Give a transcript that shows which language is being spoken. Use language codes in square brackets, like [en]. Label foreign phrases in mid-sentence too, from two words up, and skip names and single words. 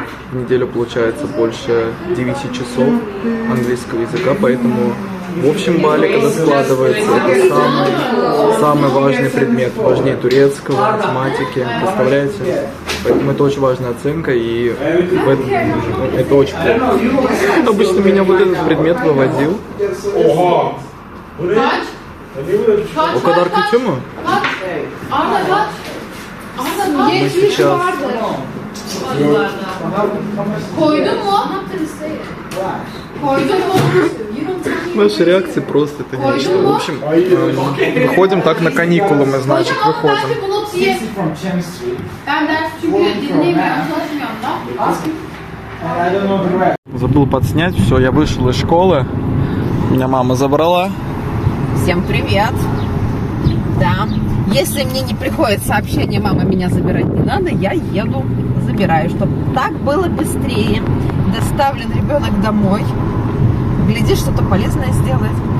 [ru] В неделю получается больше 9 часов английского языка, поэтому в общем балле, когда складывается, это самый важный предмет, важнее турецкого, математики, представляете? Поэтому это очень важная оценка, и это очень плохо. Обычно меня вот этот предмет выводил. [tr] O kadar kötü mü? [ru] Мы сейчас... [tr] Koydun mu? Koydun mu? [ru] Наши реакции просто это нечто. В общем, выходим так на каникулы, мы, значит, выходим. [tr] Ben ders çünkü dinlemiyorum, çalışmıyorum da. [ru] Забыл подснять, все, я вышел из школы. Меня мама забрала. Всем привет! Да, если мне не приходит сообщение, мама, меня забирать не надо, я еду, забираю, чтобы так было быстрее. Доставлен ребенок домой, глядишь, что-то полезное сделает.